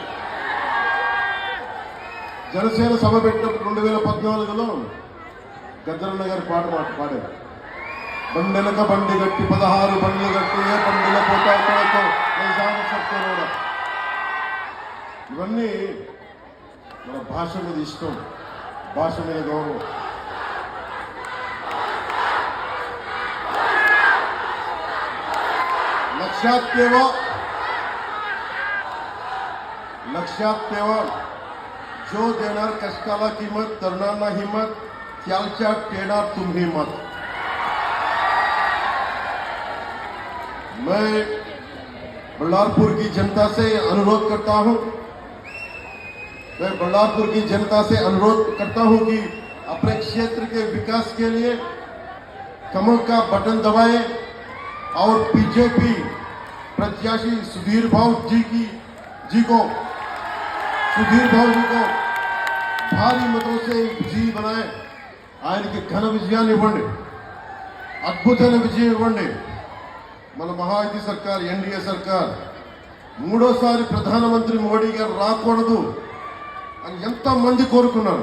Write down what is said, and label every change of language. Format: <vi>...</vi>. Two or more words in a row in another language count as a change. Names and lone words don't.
<te>జనసేన సభ పెట్టినప్పుడు 2014లో గద్దరన్న గారి పాట పాడారు. బండెనక బండి గట్టి 16 బండ్లు గట్టి ఏ బండిలో పోతా కూడా. ఇవన్నీ మన భాష మీద ఇష్టం, భాష మీద గౌరవం.</te> <mr>लक्षात ठेवा जो देणार कष्टाला किंमत, तरुणांना हिंमत, त्याच्या टेणार तुम्ही मत.</mr> <hi>मैं बल्लारपुर की जनता से अनुरोध करता हूं कि अपने क्षेत्र के विकास के लिए कमल का बटन दबाएं और बीजेपी प्रत्याशी सुधीर भाऊ जी को भारी मतों विजयी बनाए.</hi> <te>ఆయనకి ఘన విజయాన్ని ఇవ్వండి, అద్భుతమైన విజయం ఇవ్వండి. మన మహాయుతి సర్కార్, ఎన్డీఏ సర్కార్ మూడోసారి ప్రధానమంత్రి మోడీ గారు రాకూడదు అని ఎంతమంది కోరుకున్నారు.</te>